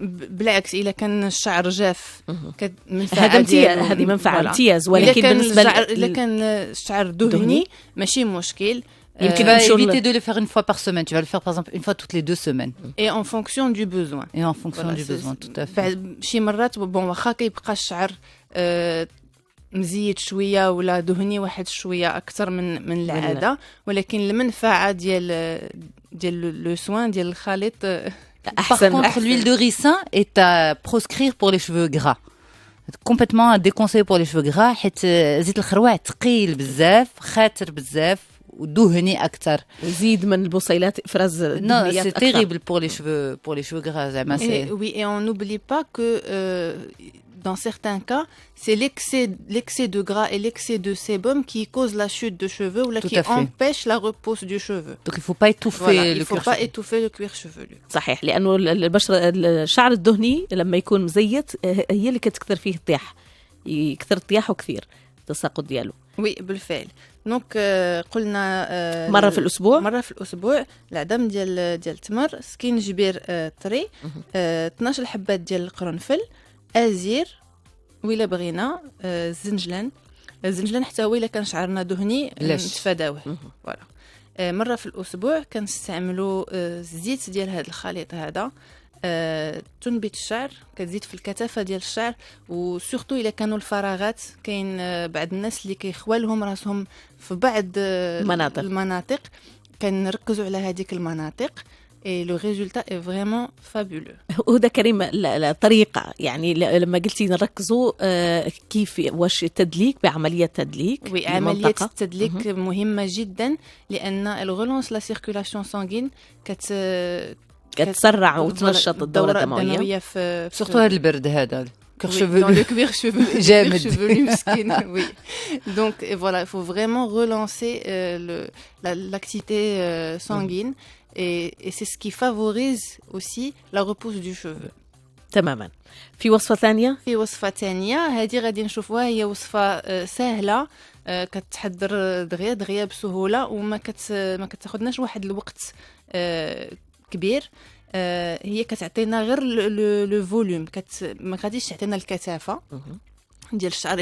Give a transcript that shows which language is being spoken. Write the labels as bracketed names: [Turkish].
[Arabic] بالعكس الا كان الشعر جاف هذه منفعه امتياز. ولكن بالنسبه الا كان الشعر دهني ماشي مشكل. [French] يمكن éviter de le faire une fois par semaine. Tu vas le faire par exemple une fois toutes les 2 semaines. Et en fonction du besoin. Et en fonction du besoin, tout à fait. [Arabic] شي مرات واخا كيبقى الشعر مزيد شويه ولا دهني واحد شويه اكثر من العاده، ولكن المنفعه ديال لو سوان ديال الخليط أحسن. [French] Par contre, l'huile de ricin est à proscrire pour les cheveux gras. Complètement déconseillé pour les cheveux gras. [Arabic] حيت زيت الخروع ثقيل بزاف، خاطر بزاف ودهني أكثر. يزيد من البصيلات إفراز الدهنيات أكثر. [French] Non, c'est terrible pour les cheveux gras. [Arabic] زعما [French] c'est. Oui, et on n'oublie pas que dans certains cas, c'est l'excès de gras et l'excès de sébum qui cause la chute de cheveux ou qui empêche la repousse du cheveu. Donc il ne faut pas étouffer il faut pas étouffer le cuir chevelu. [Arabic] صحيح، لأنه الشعر الدهني لما يكون مزيت هي اللي كتكثر فيه الطياح، يكثر الطياح وكثير التساقط ديالو. وي بالفعل. دونك قلنا مرة في الأسبوع العدم ديال التمر، سكينجبير طري، 12 حبات ديال القرنفل، ازير، وإلا بغينا الزنجلان حتى هو الا كان شعرنا دهني نتفاداوه. فوالا مره في الاسبوع كنستعملوا الزيت ديال هذا الخليط هذا. تنبت الشعر، كتزيد في الكثافه ديال الشعر، وسورتو الا كانوا الفراغات. كاين بعض الناس اللي كيخوالهم راسهم في بعض المناطق، كنركزوا على هذيك المناطق. [French] et le résultat est vraiment fabuleux. [Arabic] وده كريم الطريقة، يعني لما قلتي نركزوا كيف واش التدليك بعملية تدليك. وي عملية التدليك مهمة جدا، لأن الغلونس لا سيركولاسيون سانغين كتسرع وتنشط الدورة الدموية سورتو هذا البرد هذا [French] cuir chevelu مسكين. Oui. Donc voilà, il faut vraiment relancer l'activité sanguine. et c'est ce qui favorise aussi la repousse du cheveu. [Arabic] تماما. في وصفة ثانية؟ في وصفة ثانية هذه غادي نشوفوها، هي وصفة سهلة كتحضر دغيا بسهولة وما ما كتاخذناش واحد الوقت كبير. هي كتعطينا غير لو فوليوم، ما غاديش تعطينا الكثافة ديال الشعر،